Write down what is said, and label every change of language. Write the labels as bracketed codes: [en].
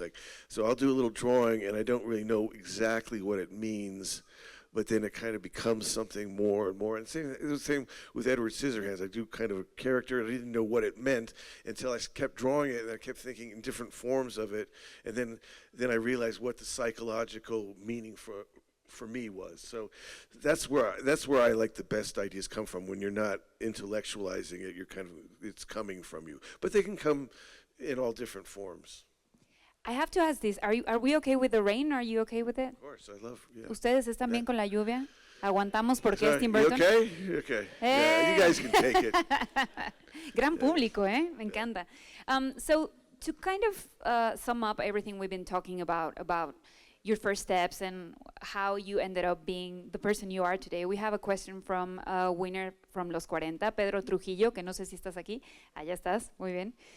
[en] It's like, so I'll do a little drawing and I don't really know exactly what it means, but then it kind of becomes something more and more. And it was the same with Edward Scissorhands. I do kind of a character, and I didn't know what it meant until I kept drawing it, and I kept thinking in different forms of it, and then I realized what the psychological meaning for me was. So that's where I like the best ideas come from. When you're not intellectualizing it, it's coming from you. But they can come in all different forms. I have to ask this. Are we okay with the rain? Are you okay with it? Of course, I love. Yeah. [es] ¿Ustedes están bien con la lluvia? ¿Aguantamos porque es Tim [en] You [es] Burton? [en] okay? You okay. Yeah, you guys can take it. [es] Gran público, ¿eh? Me encanta. [en] So to kind of sum up everything we've been talking about your first steps and how you ended up being the person you are today, we have a question from a winner from Los 40, Pedro Trujillo, [es] que no sé si estás aquí. Allá estás, muy bien.